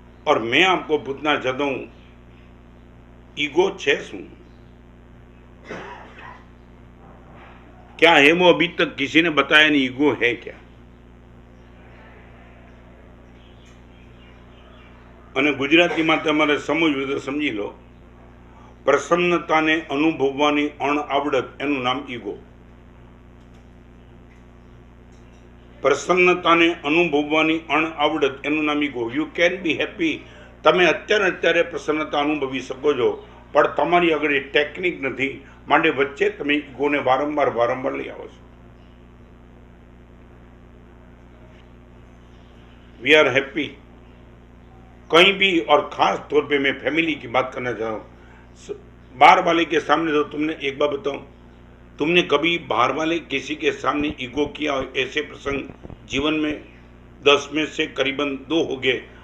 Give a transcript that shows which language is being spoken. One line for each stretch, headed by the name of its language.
Hindi: और मैं आपको पूछना चाहता हूं, ईगो
Gujarati: छे शू?
Hindi: क्या है वो? अभी तक किसी ने बताया नहीं ईगो है क्या।
Gujarati: અને ગુજરાતીમાં તમારે સમજવું તો સમજી લો, પ્રસન્નતાને અનુભવવાની અણઆવડત એનું નામ ઈગો। પ્રસન્નતાને અનુભવવાની અણઆવડત એનું નામ ego.
English: you can be happy,
Gujarati: તમે અત્યારે પ્રસન્નતા અનુભવી શકો છો, પણ તમારી આગળ ટેકનિક નથી, માટે વચ્ચે તમે ઈગોને વારંવાર લઈ આવો છો।
English: we are happy
Hindi: कहीं भी, और खास तौर पे मैं फैमिली की बात करना चाहता हूँ। बाहर वाले के सामने तो तुमने एक बार बताओ, तुमने कभी बाहर वाले किसी के सामने ईगो किया? ऐसे प्रसंग जीवन में 10 में से करीबन 2 हो गए।